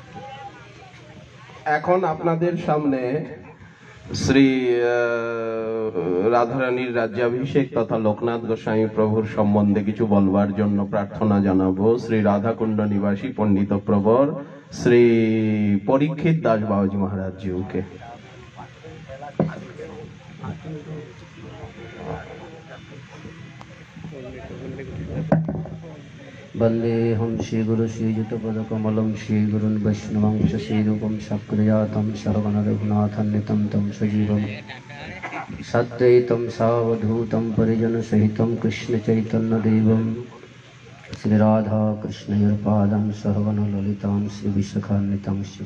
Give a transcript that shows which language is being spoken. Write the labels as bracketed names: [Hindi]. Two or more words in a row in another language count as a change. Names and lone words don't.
[Bangla] এখন আপনাদের সামনে শ্রী রাধারানীর রাজ্যাভিষেক তথা লোকনাথ গোস্বামী প্রভুর সম্বন্ধে কিছু বলবার জন্য প্রার্থনা জানাবো শ্রী রাধাকুণ্ড নিবাসী পণ্ডিত প্রবর শ্রী পরীক্ষিত দাস বাবাজি মহারাজ জিউকে। [Sanskrit] वंदेहम श्रीगुरु श्रीयुतपदकमलं श्रीगुरुन् वैष्णवंश श्रीरूपं सकृजातं सहगण रघुनाथन्वितं तं सजीवं सद्वैतं सावधूतं परिजनसहितं कृष्णचैतन्यदेवं श्रीराधा कृष्णयुर्पादं सहगण ललितां श्रीविशाखान्वितं श्री।